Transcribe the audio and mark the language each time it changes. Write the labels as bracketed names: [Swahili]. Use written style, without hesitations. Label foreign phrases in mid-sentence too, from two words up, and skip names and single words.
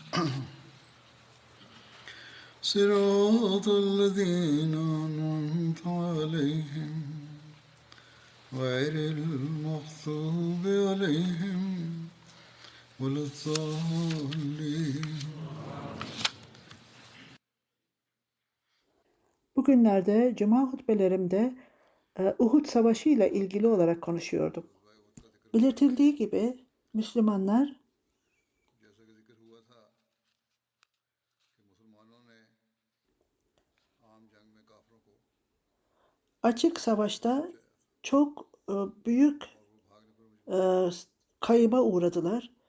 [Arabic] صراط الذين أنعمت عليهم غير المغضوب عليهم ولا الضالين. [Turkish] Bugünlerde cuma hutbelerimde Uhud Savaşı ile ilgili olarak konuşuyordum. Belirtildiği gibi Müslümanlar açık savaşta çok büyük kayıba uğradılar.